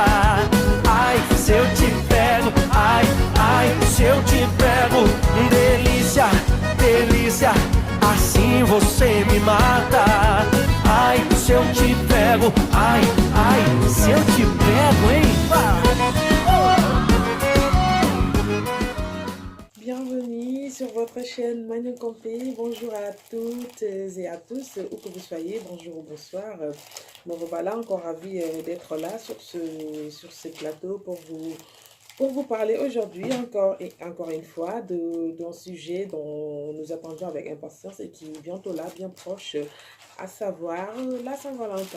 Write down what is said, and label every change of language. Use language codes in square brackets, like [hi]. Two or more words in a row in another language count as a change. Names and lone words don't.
[pt] Ai, se eu te pego, ai, ai, se eu te pego. Delícia, delícia, assim você me mata. Ai, se eu te pego, ai, ai, se eu te pego, hein? [fr] Bienvenue sur votre chaîne Magnon Campé. Bonjour à toutes et à tous, où que vous soyez, bonjour ou bonsoir. Me revoilà encore ravi d'être là sur ce plateau pour vous parler aujourd'hui encore une fois d'un sujet dont nous attendions avec impatience et qui est bientôt là, bien proche, à savoir la Saint-Valentin.